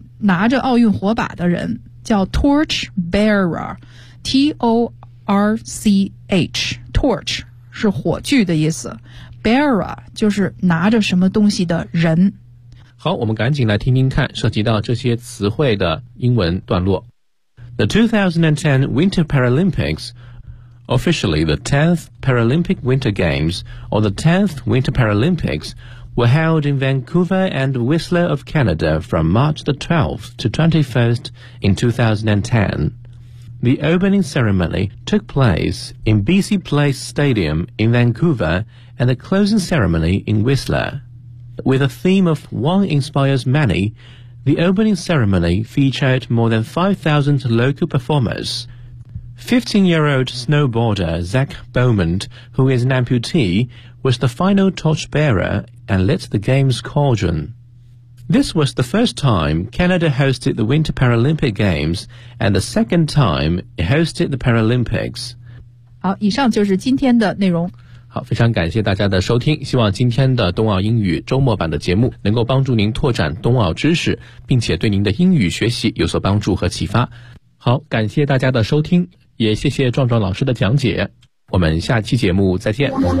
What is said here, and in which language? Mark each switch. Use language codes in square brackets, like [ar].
[zh] 拿着奥运火把的人叫 Torch Bearer， T-O-R-C-H， Torch 是火炬的意思， Bearer 就是拿着什么东西的人。好，我们赶紧来听听看涉及到这些词汇的英文段落。 [en] The 2010 Winter Paralympics, officially the 10th Paralympic Winter Games or the 10th Winter Paralympics, were held in Vancouver and Whistler of Canada from March the 12th to 21st in 2010. The opening ceremony took place in BC Place Stadium in Vancouver and the closing ceremony in Whistler. With a theme of One Inspires Many, the opening ceremony featured more than 5,000 local performers. 15-year-old snowboarder Zach Bowman, who is an amputee, was the final torchbearer and lit the game's cauldron. This was the first time Canada hosted the Winter Paralympic Games and the second time it hosted the Paralympics. [zh] 好，以上就是今天的内容。好，非常感谢大家的收听，希望今天的冬奥英语周末版的节目能够帮助您拓展冬奥知识，并且对您的英语学习有所帮助和启发。好，感谢大家的收听，也谢谢壮壮老师的讲解，我们下期节目再见。